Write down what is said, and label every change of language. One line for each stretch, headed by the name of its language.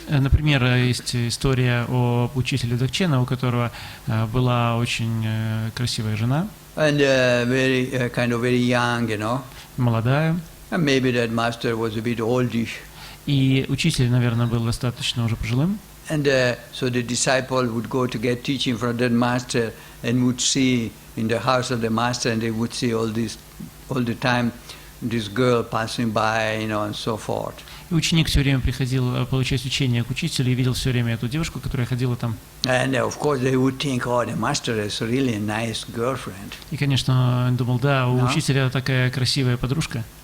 Russian: Например, есть история о учителе Дзогчена, у которого была очень красивая жена.
English: And very young,
Russian: Молодая.
English: And maybe that master was a bit oldish.
Russian: И учитель, наверное, был достаточно уже пожилым.
English: And so the disciple would go to get teaching from that master and would see in the house of the master, and they would see all the time this girl passing by, and so forth.
Russian: И ученик все время приходил получать учение к учителю и видел все время эту девушку, которая ходила там.
English: And of course they would think, oh, the master is really a nice girlfriend.
Russian: И, конечно, он думал, да, у учителя такая красивая подружка.